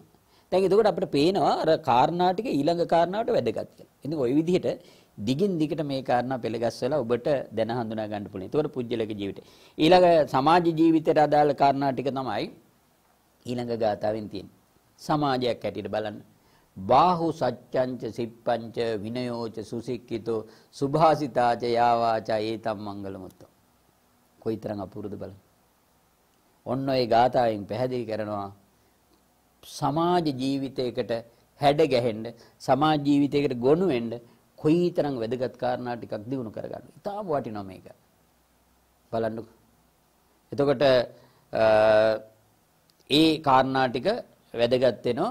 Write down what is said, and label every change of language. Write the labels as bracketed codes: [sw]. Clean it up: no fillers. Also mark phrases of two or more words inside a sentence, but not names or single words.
[si] දැන් එතකොට අපිට පේනවා අර කාරණා ටික ඊළඟ කාරණාවට වැදගත් කියලා. ඉතින් ওই විදිහට දිගින් දිගට මේ කාරණා පෙළගස්සලා ඔබට දැන හඳුනා ගන්න පුළුවන්. ඒතකොට පුජ්‍යලක ජීවිතේ. ඊළඟ සමාජ ජීවිතයට අදාළ කාරණා ටික තමයි ඊළඟ ගාථාවෙන් තියෙන්නේ. සමාජයක් හැටියට බලන්න. [pi] බාහු සච්ඡංච සිප්පංච විනයෝච සුසික්කිතෝ සුභාසිතාච යාවාච ඒතම් මංගලමුත්තෝ. [si] කොයිතරම් අපූර්වද බලන්න. ඔන්න ඔය ගාථාවෙන් පැහැදිලි කරනවා සමාජ ජීවිතයකට හැඩ ගැහෙන්න, සමාජ ජීවිතයකට ගොනු වෙන්න කොයිතරම් වැදගත් කාරණා ටිකක් දිනු කරගන්න. ඉතාම වටිනවා මේක. බලන්නකෝ. එතකොට ඒ කාරණා ටික වැදගත් වෙනවා.